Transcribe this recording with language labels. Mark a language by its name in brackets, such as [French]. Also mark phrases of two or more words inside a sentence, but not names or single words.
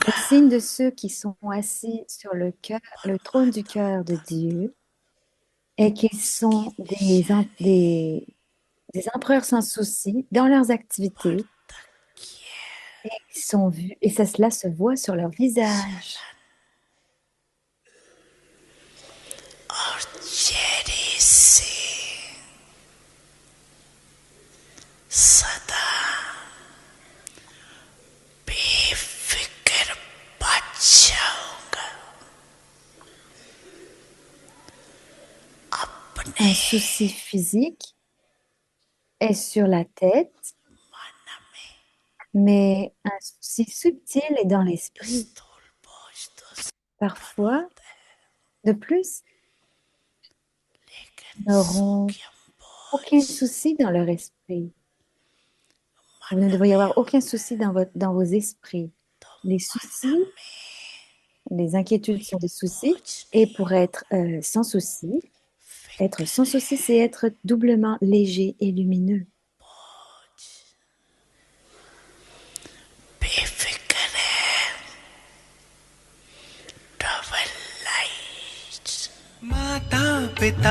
[French] signe de ceux qui sont assis sur le trône du cœur de Dieu est qu'ils sont des empereurs sans souci dans leurs activités et ils sont vus, et ça, cela se voit sur leur visage. [Hindi] और चेहरे से सदा बेफिक्र बच जाऊंगा अपने [French] Un souci physique est sur la tête, [Hindi] मन में [French] mais un souci subtil est dans l'esprit. [Hindi] स्थूल बोझ तो [French] Parfois, de plus, [Hindi] लेकिन [French] ils n'auront [Hindi] सूक्ष्म [French] aucun [Hindi] बोझ [French] souci dans leur esprit. Vous ne [Hindi] मन [French] devriez [Hindi] में [French] avoir aucun souci dans vos esprits. [Hindi] तो [French] Les [Hindi] मन [French] soucis, [Hindi] में [French] les inquiétudes [Hindi] कोई [French] sont des soucis, [Hindi] बोझ [French] et [Hindi] नहीं [French] pour être être [Hindi] फिक्र [French] sans [Hindi] है [French] souci, c'est être doublement léger et lumineux. [Hindi] बोझ बेफिक्र है [English] double light [Hindi] माता पिता